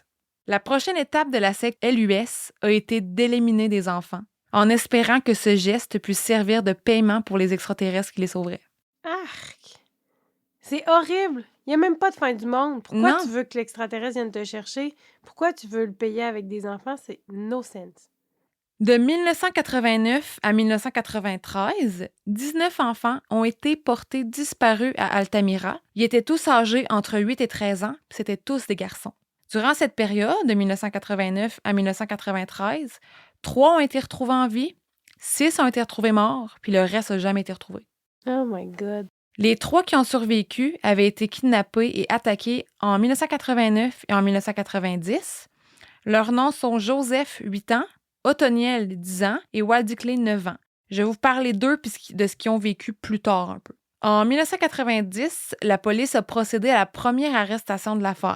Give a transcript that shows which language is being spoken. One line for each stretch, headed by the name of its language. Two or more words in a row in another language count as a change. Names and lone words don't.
French: La prochaine étape de la secte LUS a été d'éliminer des enfants, en espérant que ce geste puisse servir de paiement pour les extraterrestres qui les sauveraient. Arc! C'est horrible! Il n'y a même pas de fin du monde. Pourquoi Non. tu veux que l'extraterrestre vienne te chercher? Pourquoi tu veux le payer avec des enfants? C'est
English: no sense.
French: De 1989 à 1993, 19 enfants ont été portés disparus à Altamira. Ils étaient tous âgés entre 8 et 13 ans, puis c'était tous des garçons. Durant cette période, de 1989 à 1993, 3 ont été retrouvés en vie, 6 ont été retrouvés morts, puis le reste n'a jamais été retrouvé.
English: Oh my God.
French: Les 3 qui ont survécu avaient été kidnappés et attaqués en 1989 et en 1990. Leurs noms sont Joseph, 8 ans, Othoniel, 10 ans, et Waldiclé, 9 ans. Je vais vous parler d'eux puis de ce qu'ils ont vécu plus tard un peu. En 1990, la police a procédé à la première arrestation de l'affaire.